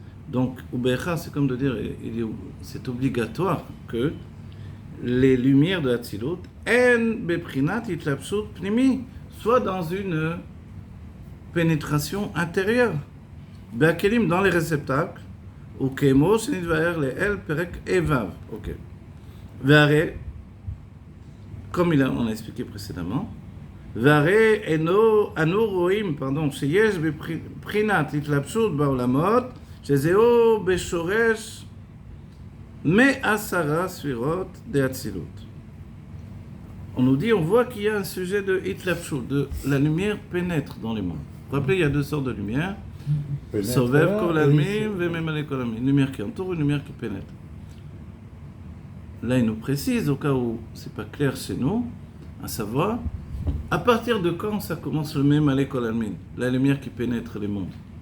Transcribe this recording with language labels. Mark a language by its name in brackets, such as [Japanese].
[French] Donc, c'est comme de dire, c'est obligatoire que les lumières de Hatzilut soient dans une pénétration intérieure. Dans les réceptacles. [Hebrew] וכמו שנתבהר לאל פרק איביו. Ok. והרי, [French] comme on a expliqué précédemment, [Hebrew] והרי אנו רואים, שיש בבחינת התלבשות בעולמות, שזהו בשורש 10 ספירות דאצילות. [French] On nous dit, on voit qu'il y a un sujet de hitlapshut, de la lumière pénètre dans les mondes. Vous vous rappelez, il y a deux sortes de lumière. Sovev kol almim vememale kol almim. Une lumière qui entoure, une lumière qui pénètre. Là, il nous précise, au cas où c'est pas clair chez nous, à savoir, à partir de quand ça commence le memale kol almim, la lumière qui pénètre les mondes.